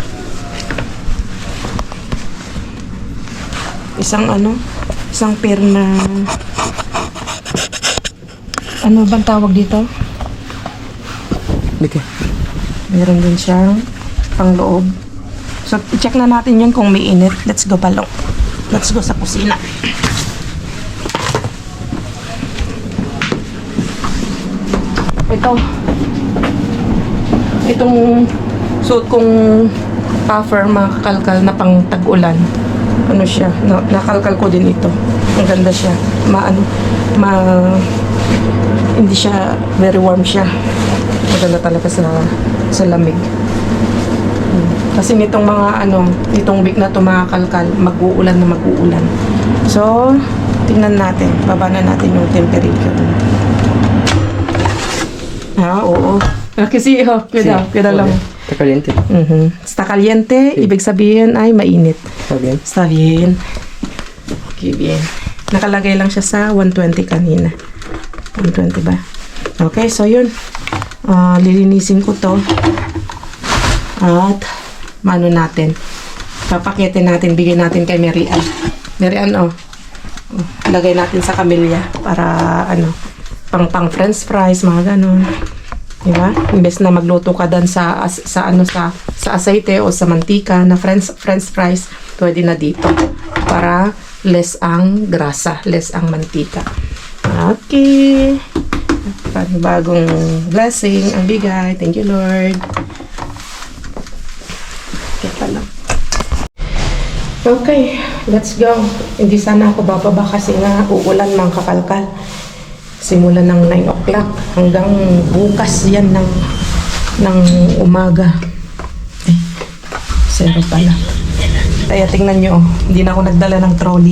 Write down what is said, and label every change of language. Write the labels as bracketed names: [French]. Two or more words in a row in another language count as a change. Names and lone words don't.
[Filipino] Isang pair na ano bang tawag dito? Okay. Meron din siyang pangloob. So, check na natin yun kung may init. [English] Let's go [Filipino] balong. [English] Let's go [Filipino] sa kusina. Itong suot kong puffer, makakalkal na pang tag-ulan. Ano siya, nakalkal ko din ito. Ang ganda siya. Hindi siya, [English] very warm [Filipino] siya. Maganda talaga sa lamig. Kasi nitong nitong week na ito makakalkal, mag-uulan na mag-uulan. So, tingnan natin. Baba na natin yung temperature. Oo. Kasi, cuida lang. [Spanish] Está caliente. Está caliente, [Filipino] ibig sabihin ay mainit. [Spanish] Está bien. Está bien. Okay, bien. [Filipino] Nakalagay lang siya sa 120 kanina. 120 ba? Okay, so yun. Lilinisin ko to. At, natin. Papaketin natin, bigay natin kay Mary Ann. Mary Ann, lagay natin sa kamilya para, pang [English] french fries, [Filipino] mga ganun. Diba? Imbes na magluto ka dan sa aceite o sa mantika na [English] french fries, [Filipino] pwede na dito. Para less ang grasa, less ang mantika. Okay. Bagong blessing ang bigay. [English] Thank you, Lord. Okay, let's go. [Filipino] Hindi sana ako bababa kasi nga uulan mang kakalkal. Simula ng 9 o'clock hanggang bukas yan ng umaga. Ay, 0 pala. Kaya tingnan nyo, hindi na ako nagdala ng trolley.